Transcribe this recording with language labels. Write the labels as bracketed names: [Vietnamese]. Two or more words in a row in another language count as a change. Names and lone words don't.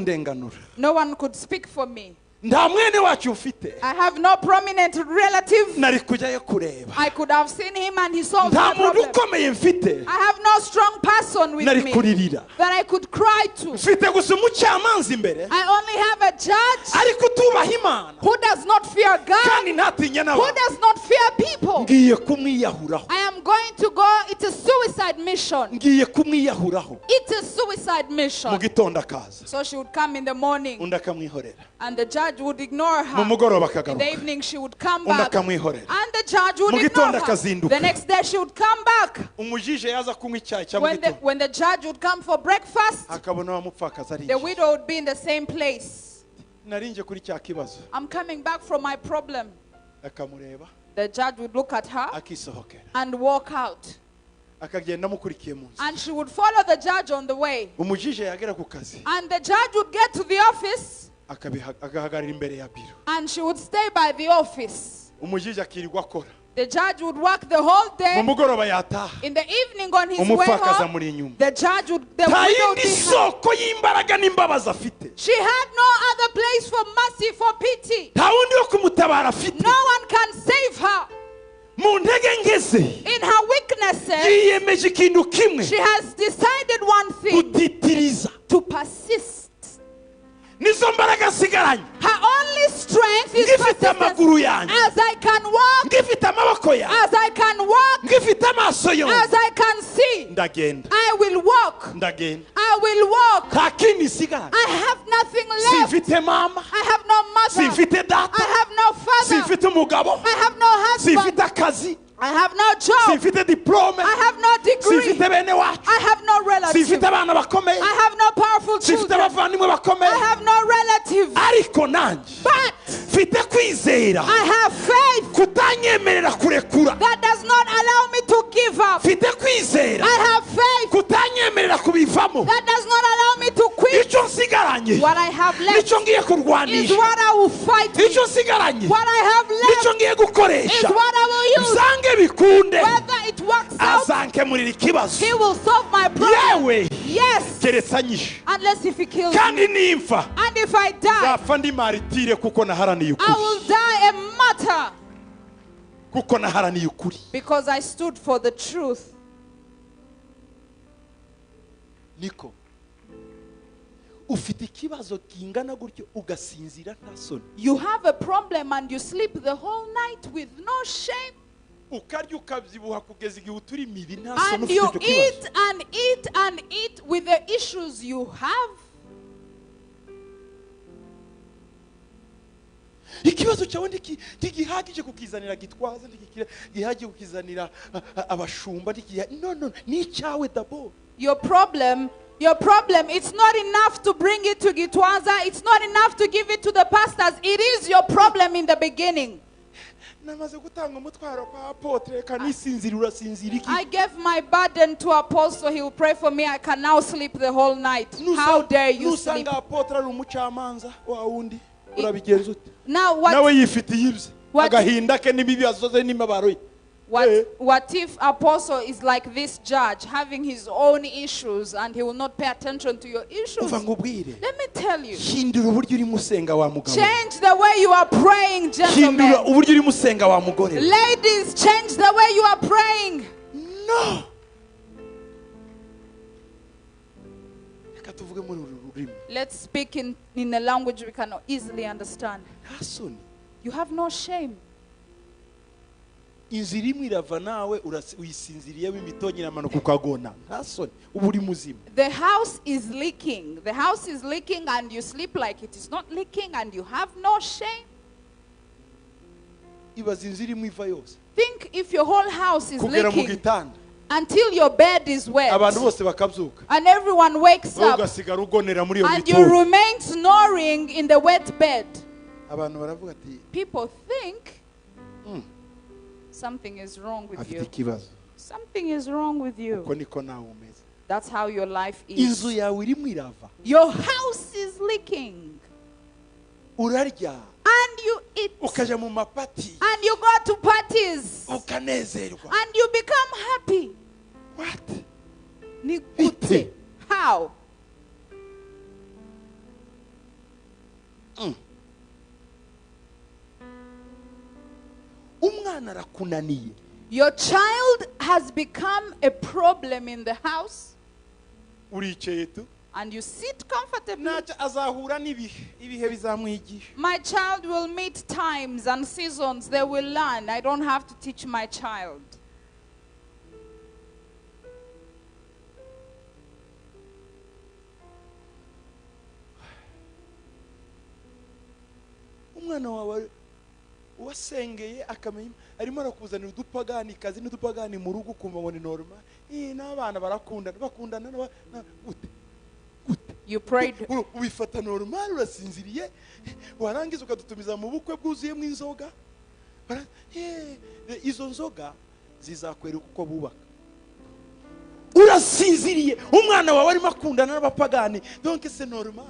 [English] No one could speak for me. [Kinyarwanda] nta mwene wacu mfite [English] I have no prominent relative. [Kinyarwanda] nari kujyayo kureba [English] I could have seen him and he solved [Kinyarwanda] nta [English] my [Kinyarwanda] muntu [English] problem. [Kinyarwanda] ukomeye mfite [English] I have no strong person with [Kinyarwanda] nari [English] me [Kinyarwanda] kuririra [English] that I could cry to. [Kinyarwanda] mfite gusa umucamanza imbere [English] I only have a judge [Kinyarwanda] ariko utubaha imana [English] who does not fear God, [Kinyarwanda] kandi ntatinya [English] who [Kinyarwanda] n'abantu [English] does not fear people. [Kinyarwanda] ngiye kumwiyahuraho [English] I am going to go. It's a suicide mission. [Kinyarwanda] ngiye kumwiyahuraho [English] It's a suicide [Kinyarwanda] mu [English] mission. [Kinyarwanda] gitondo akaza [English] So she would come in the morning [Kinyarwanda] undi akamwihorera [English] and the judge would ignore [Kinyarwanda] mu [English] her. [Kinyarwanda] mugoroba [English] In the [Kinyarwanda] akagaruka [English] evening she would come [Kinyarwanda] undi [English] back and [Kinyarwanda] akamwihorera [English] the judge would [Kinyarwanda] Mu [English] ignore [Kinyarwanda] gitondo [English] her. [Kinyarwanda] akazinduka. [English] The next day she would come back. [Kinyarwanda] umujije yaza kunywa icyayi cya mu [English] When the, [Kinyarwanda] gitondo [English] when the judge would come for breakfast, [Kinyarwanda] akabona wa mupfakazi ari [English] the widow would be in the same place. [Kinyarwanda] narinje kuri cya kibazo [English] I'm coming back from my problem. [Kinyarwanda] akamureba [English] The judge would look at her [Kinyarwanda] akisohokera [English] and walk out. [Kinyarwanda] akagenda amukurikiye mu nzu [English] And she would follow the judge on the way. [Kinyarwanda] umujije yagera ku kazi [English] And the judge would get to the office [Kinyarwanda] agahagarara imbere ya biro [English] and she would stay by the office. [Kinyarwanda] umujije akirirwa akora [English] The judge would work the whole [Kinyarwanda] mu [English] day. [Kinyarwanda] mugoroba yataha [English] In the evening on his way [Kinyarwanda] umupfakazi [English] home, [Kinyarwanda] amuri inyuma [English] the judge would, the [Kinyarwanda] nta [English] widow would [Kinyarwanda] yindi [English] be [Kinyarwanda] soko y'imbaraga n'imbabazi afite [English] She had no other place for mercy, for pity. [Kinyarwanda] nta wundi wo kumutabara afite [English] No one can save her. [Kinyarwanda] mu ntege nke ze [English] In her weaknesses, [Kinyarwanda] yiyemeje ikintu kimwe [English] she has decided one thing: [Kinyarwanda] gutitiriza [English] to persist. [Kinyarwanda] nizo mbaraga asigaranye [English] Her only strength is [Kinyarwanda] ngifite [English] persistence. [Kinyarwanda] amaguru yanjye [English] As I can walk, [Kinyarwanda] ngifite amaboko yanjye [English] as I can walk, [Kinyarwanda] ngifite amaso [English] as [Kinyarwanda] yose [English] I can see, [Kinyarwanda] ndagenda [English] I will walk. [Kinyarwanda] ndagenda [English] I will walk. [Kinyarwanda] nta kindi isigaranye [English] I have nothing left. [Kinyarwanda] simfite mama [English] I have no mother. [Kinyarwanda] simfite data [English] I have no father. [Kinyarwanda] simfite umugabo [English] I have no [Kinyarwanda] simfite [English] husband. [Kinyarwanda] akazi [English] I have no job. [Kinyarwanda] simfite diplome [English] I have no degree. [Kinyarwanda] simfite bene wacu [English] I have no relative. [Kinyarwanda] simfite abana bakomeye [English] I have no powerful [Kinyarwanda] simfite [English] children. [Kinyarwanda] abavandimwe bakomeye [English] I have no relative. [Kinyarwanda] ariko nanjye [English] But [Kinyarwanda] mfite kwizera [English] I have faith [Kinyarwanda] kutanyemerera kurekura [English] that does not allow me to give up. [Kinyarwanda] mfite kwizera [English] I have faith [Kinyarwanda] kutanyemerera kubivamo [English] that does not allow me to quit. [Kinyarwanda] icyo nsigaranye [English] What I have left [Kinyarwanda] nicyo ngiye [English] is [Kinyarwanda] kurwanisha [English] what I will fight with. [Kinyarwanda] icyo nsigaranye [English] What I have [Kinyarwanda] nicyo [English] left [Kinyarwanda] ngiye [English] is [Kinyarwanda] gukoresha [English] what I will use. [Kinyarwanda] byange bikunde [English] Whether it works out, [Kinyarwanda] azankemurira ikibazo [English] he will solve my problem. [Kinyarwanda] yewe [English] Yes. [Kinyarwanda] keretse anyishe [English] Unless if he kills me. [Kinyarwanda] kandi nimfa [English] And if I die, [Kinyarwanda] nzapfa ndi maritire kuko naharaniye [English] I [Kinyarwanda] ukuri [English] will die a martyr [Kinyarwanda] kuko naharaniye ukuri [English] because I stood for the truth. [Kinyarwanda] niko ufite ikibazo kingana gutyo ugasinzira nta soni [English] You have a problem and you sleep the whole night with no shame. [Kinyarwanda] ukarya ukabyibuha kugeza igihe uturi imibi nta soni [English] And [Kinyarwanda] ufite [English] you [Kinyarwanda] icyo kibazo [English] eat and eat and eat with the issues you have. [Kinyarwanda] ikibazo cyawe ntigihagije kukizanira Gitwaza ntigihagije kukizanira abashumba no ni icyawe dabo [English] Your problem, it's not enough to bring it to Gitwaza. It's not enough to give it to the pastors. It is your problem in the beginning. [Kinyarwanda] namaze gutanga umutwaro kwa apotre kanisinzira urasinzira iki [English] I gave my burden to Apostle. He will pray for me. I can now sleep the whole night. How dare you sleep? [Kinyarwanda] nusanga apotre ari umucamanza wa wundi urabigenza ute [English] Now [Kinyarwanda] nawe [English] what? [Kinyarwanda] yifitiye ibye [English] What- [Kinyarwanda] agahinda ke n'ibibazo ze n'imibabaro ye [English] What if Apostle is like this judge, having his own issues, and he will not pay attention to your issues? [Kinyarwanda] uva ngubwire [English] Let me tell you. [Kinyarwanda] hindura uburyo urimo usenga wa mugabo [English] Change the way you are praying, [Kinyarwanda] hindura [English] gentlemen. [Kinyarwanda] uburyo urimo usenga wa mugore [English] Ladies, change the way you are praying. [Kinyarwanda] no reka tuvuge muri uru rurimi [English] Let's speak in a language we can easily understand. [Kinyarwanda] nta soni [English] You have no shame. [Kinyarwanda] inzira imwe irava nawe uyisinziriyemo imitonyi iramanuka ukagona nta soni uba uri muzima [English] The house is leaking. The house is leaking and you sleep like it is not leaking and you have no shame. [Kinyarwanda] ibaza inzira imwe iva yose [English] Think if your whole house is [Kinyarwanda] kugera mu [English] leaking [Kinyarwanda] gitanda [English] until your bed is wet [Kinyarwanda] abantu bose bakabyuka [English] and everyone wakes [Kinyarwanda] wowe [English] up [Kinyarwanda] ugasigara ugonera muri iyo [English] and you [Kinyarwanda] mitungo [English] remain snoring in the wet bed. [Kinyarwanda] abantu baravuga ati [English] People think something is wrong with [Kinyarwanda] afite [English] you. [Kinyarwanda] ikibazo [English] Something is wrong with you. [Kinyarwanda] uko niko nawe umeze [English] That's how your life [Kinyarwanda] inzu [English] is. [Kinyarwanda] yawe irimo irava [English] Your house is leaking [Kinyarwanda] urarya [English] and you eat [Kinyarwanda] ukajya mu mapati [English] and you go to parties [Kinyarwanda] ukanezerwa [English] and you become happy. what [Kinyarwanda] Ni gute? How? umwana arakunaniye. [English] Your child has become a problem in the house, [Kinyarwanda] Uricaye tu. [English] and you sit comfortably. [Kinyarwanda] Ntacyo azahura ibihe bizamwigisha. [English] My child will meet times and seasons. They will learn. I don't have to teach my child. [Kinyarwanda] Umwana wawe wasengeye akamenya arimo arakuzanira udupagani kazi n'udupagani mu rugo kumva ngo ni normal. N'abana bakundana gute. [English] You prayed. [Kinyarwanda] Ubifata normal, urasinziriye, warangiza ukadutumiza mu bukwe bwuzuyemo inzoga. Izo nzoga zizakwereka uko bubaka. Urasinziriye, umwana wawe arimo akundana n'abapagani, [French] donc c'est normal.